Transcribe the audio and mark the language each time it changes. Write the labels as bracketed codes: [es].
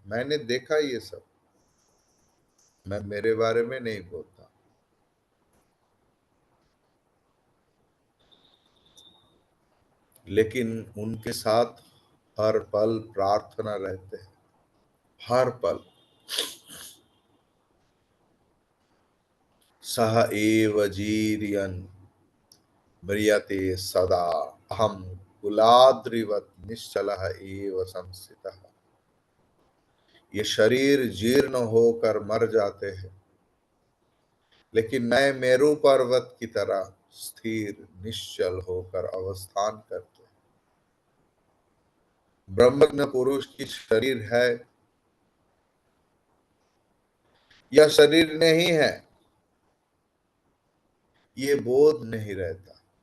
[hi] मैंने देखा ये सब, मैं मेरे बारे में नहीं बोलता। लेकिन उनके साथ हर पल प्रार्थना रहते हैं, हर पल। [sa] सह एव जीर्यन् म्रियते सदा, अहम कुलाद्रिवत निश्चलः एव संस्थितः। [hi] ये शरीर जीर्ण होकर मर जाते हैं, लेकिन मैं मेरु पर्वत की तरह स्थिर निश्चल होकर अवस्थान करते हैं। ब्रह्मज्ञ पुरुष की शरीर है या शरीर नहीं है, ये बोध नहीं रहता।